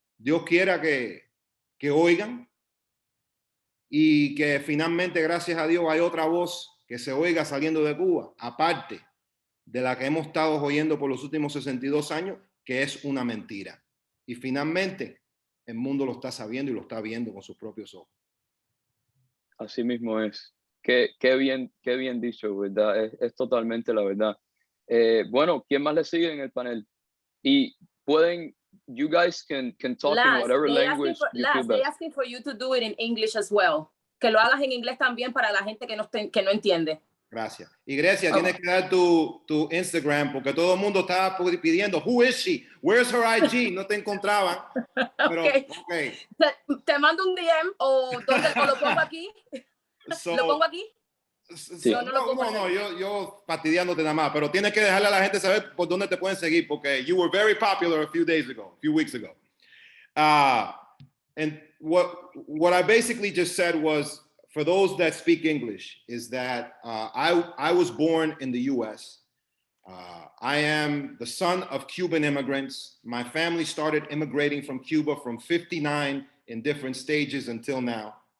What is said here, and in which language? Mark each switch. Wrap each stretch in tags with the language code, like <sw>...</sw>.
<es>Dios quiera que oigan y que finalmente, gracias a Dios, hay otra voz que se oiga saliendo de Cuba, aparte de la que hemos estado oyendo por los últimos 62 años, que es una mentira. Y finalmente, el mundo lo está sabiendo y lo está viendo con sus propios ojos. Así mismo es. Qué bien dicho, ¿verdad? Es totalmente la verdad. Bueno, ¿quién más le sigue en el panel? Y pueden,</es> <en>you guys can talk in whatever language you feel best. They're asking for you to do it in English as well.</en> <es>Que lo hagas en inglés también para la gente que no entiende. Gracias. Y Grecia, tienes que dar tu Instagram porque todo el mundo estaba pidiendo,</es> <en>who is she? Where's her IG?</en> <es>No te encontraban. Pero, okay. Te mando un DM o lo pongo aquí. ¿Lo pongo aquí? Sí. No, yo fastidiándote nada más, pero tienes que dejarle a la gente saber por dónde te pueden seguir porque</es> <en>you were very popular a few weeks ago. And what I basically just said was, for those that speak English, is that I was born in the US. I am the son of Cuban immigrants. My family started immigrating from Cuba from '59 in different stages until now.</en>